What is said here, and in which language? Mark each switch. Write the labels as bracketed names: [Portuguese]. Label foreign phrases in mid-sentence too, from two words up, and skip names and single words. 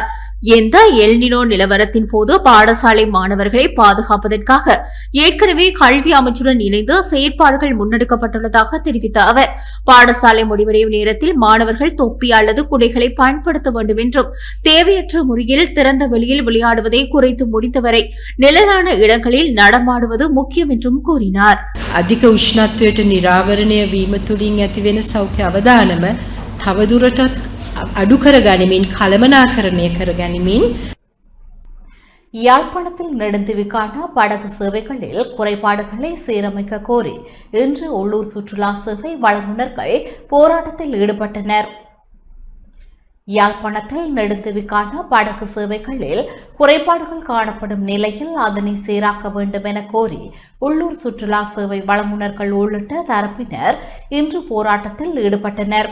[Tamil] எந்த எல்னினோ நிலவரத்தின் போது பாடசாலை மாணவர்களை பாதுகாப்பதற்காக ஏற்கனவே கல்வி அமைச்சுடன் இணைந்து செயற்பாடுகள் முன்னெடுக்கப்பட்டுள்ளதாக தெரிவித்த அவர், பாடசாலை முடிவடையும் நேரத்தில் மாணவர்கள் தொப்பி அல்லது குடைகளை பயன்படுத்த வேண்டும் என்றும், தேவையற்ற முறையில் திறந்த வெளியில் விளையாடுவதை குறைத்து முடித்தவரை நிழலான இடங்களில் நடமாடுவது முக்கியம் என்றும் கூறினார். [Sinhala] අධික උෂ්ණත්වයට නිරාවරණය වීම තුළින් ඇතිවෙන සෞඛ්‍ය අවදානම තවදුරටත් අඩු කර ගනිමින් කළමනාකරණය කර ගනිමින් [Tamil] யாழ்ப்பாணத்தில் நெடுந்தீவுக்கான படகு சேவைகளில் குறைபாடுகளை சீரமைக்க கோரி இன்று உள்ளூர் சுற்றுலா சேவை வழங்குநர்கள் போராட்டத்தில் ஈடுபட்டனர். யாழ்ப்பாணத்தில் நெடுந்தீவுக்கான படகு சேவைகளில் குறைபாடுகள் காணப்படும் நிலையில் அதனை சீராக்க வேண்டும் என கோரி உள்ளூர் சுற்றுலா சேவை வழங்குநர்கள் உள்ளிட்ட தரப்பினர் இன்று போராட்டத்தில் ஈடுபட்டனர்.